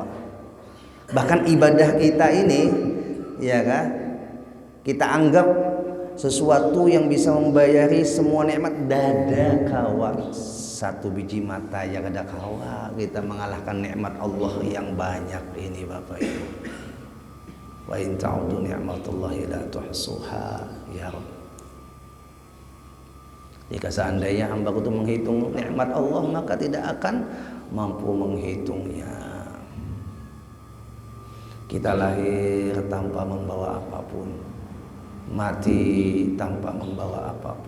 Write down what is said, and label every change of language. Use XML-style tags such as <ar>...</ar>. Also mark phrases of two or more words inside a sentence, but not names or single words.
<id>Bahkan ibadah kita ini, ya kah? Kita anggap sesuatu yang bisa membayari semua nikmat,</id> <bjn>dada kawa.</bjn> <id>Satu biji mata yang ada kawa kita mengalahkan nikmat Allah yang banyak ini Bapak Ibu.</id> <ar>وإن تعدوا نعمة الله لا تحصوها يا رب.</ar> <id>Jika seandainya hamba itu menghitung nikmat Allah, maka tidak akan mampu menghitungnya. Kita lahir tanpa membawa apapun, mati tanpa membawa apapun.</id>